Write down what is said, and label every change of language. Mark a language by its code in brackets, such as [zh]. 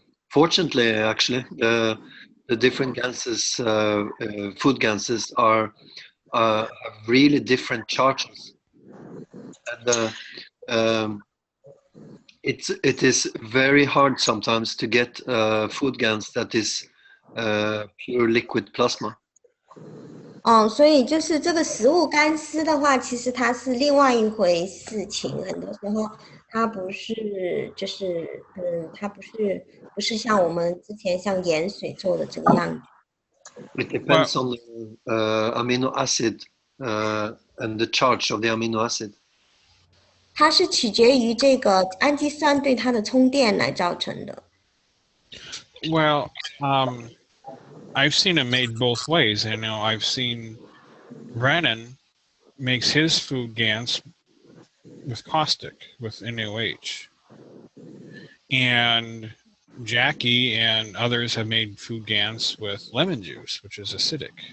[en] Fortunately, actually, the different GANSes, food GANSes, have really different charges, and it is very hard sometimes to get food GANs that is pure liquid plasma. [zh] 所以就是这个食物干湿的话，其实它是另外一回事情。很多时候它不是，它不是像我们之前像盐水做的这个样子。 [en] It depends on the amino acid and the charge of the amino acid. [zh] 它是取决于这个氨基酸对它的充电来造成的。 [en] Well, I've seen it made both ways. You know, I've seen Brennan makes his food GANs with caustic, with NaOH. And Jackie and others have made food GANs with lemon juice, which is acidic.